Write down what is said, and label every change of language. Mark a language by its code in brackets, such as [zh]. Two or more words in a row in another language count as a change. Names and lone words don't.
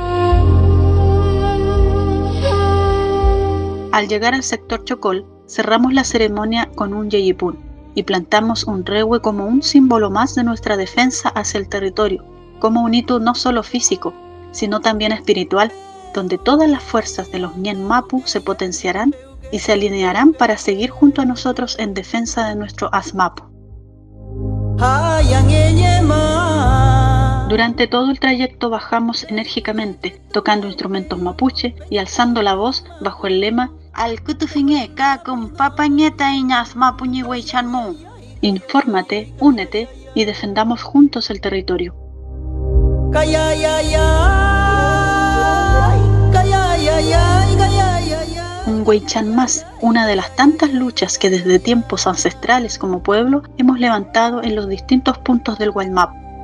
[es] Al llegar al sector Chocol, cerramos la ceremonia con un yeyipún y plantamos un rehue como un símbolo más de nuestra defensa hacia el territorio, como un hito no solo físico, sino también espiritual, donde todas las fuerzas de los [arn] Ñen Mapu [es] se potenciarán y se alinearán para seguir junto a nosotros en defensa de nuestro Asmapu. Durante todo el trayecto bajamos enérgicamente, tocando instrumentos mapuche y alzando la voz bajo el lema [arn] Al kutufinge kakum papañeta iñas mapuñi weichanmu. [es] Infórmate, únete y defendamos juntos el territorio. Un Weichan más, una de las tantas luchas que desde tiempos ancestrales como pueblo hemos levantado en los distintos puntos del Guaymapu.